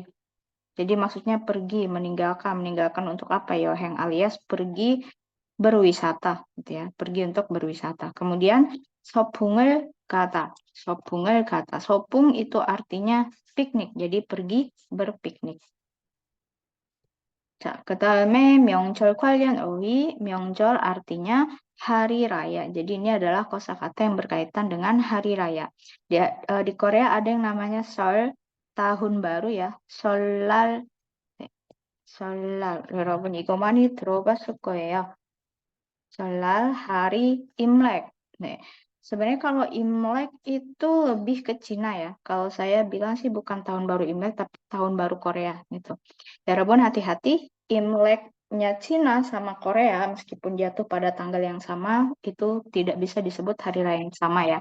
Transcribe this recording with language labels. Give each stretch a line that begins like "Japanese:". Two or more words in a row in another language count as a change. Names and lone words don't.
Indonesian: Jadi maksudnya pergi, meninggalkan, meninggalkan untuk apa? Yoheng alias pergi berwisata, gitu ya, pergi untuk berwisata. Kemudian
Korean: 소풍을 가다, 소풍을 가다,
Indonesian: sopung itu artinya piknik, jadi pergi berpiknik.
Korean: 자, 그다음에 명절 관련 어휘, 명절
Indonesian: artinya hari raya. Jadi ini adalah kosakata yang berkaitan dengan hari raya. Di Korea ada yang namanya Seol, tahun baru ya, Seollal, Seollal.
Korean: 여러분 이거 많이 들어봤을 거예요.
Indonesian: Seollal hari Imlek. Nih, sebenarnya kalau Imlek itu lebih ke Cina ya. Kalau saya bilang sih bukan tahun baru Imlek, tapi tahun baru Korea gitu. Ya, Rabun hati-hati, Imleknya Cina sama Korea, meskipun jatuh pada tanggal yang sama, itu tidak bisa disebut hari raya yang sama ya.